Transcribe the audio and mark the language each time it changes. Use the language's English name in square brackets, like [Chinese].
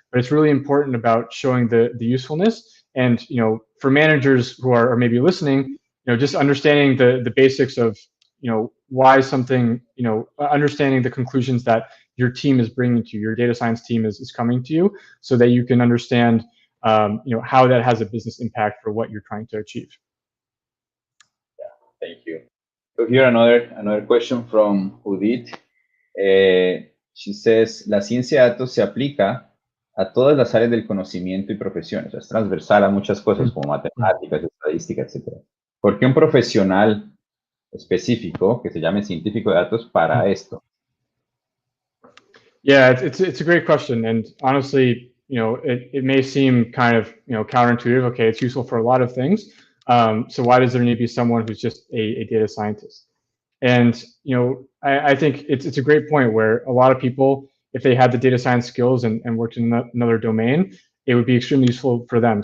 [English] But it's really important about showing the usefulness. And, for managers who are maybe listening, just understanding the basics of, why something, understanding the conclusions that your team is bringing to you, your data science team is coming to you, so that you can understand, how that has a business impact for what you're trying to achieve. Yeah, thank you. So here another question from Judith. She says, [Spanish] la ciencia de datos se aplica a todas las áreas del conocimiento y profesiones. Es transversal a muchas cosas como matemáticas, estadística, etc. ¿Por qué un profesional específico que se llame científico de datos para esto? [English] Yeah, it's a great question, and honestly, it may seem kind of counterintuitive. Okay, it's useful for a lot of things. So why does there need to be someone who's just a data scientist? And I think it's a great point where a lot of people, if they had the data science skills and worked in another domain, it would be extremely useful for them.